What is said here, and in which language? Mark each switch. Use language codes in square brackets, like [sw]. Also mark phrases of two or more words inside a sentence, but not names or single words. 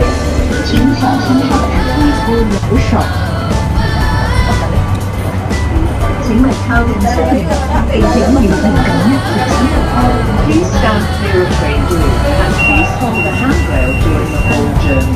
[zh] 请小心上车，扶手。请勿靠近車門，並且要緊握扶手。 [en] Please stand clear of train doors and please hold the handrail during the whole journey.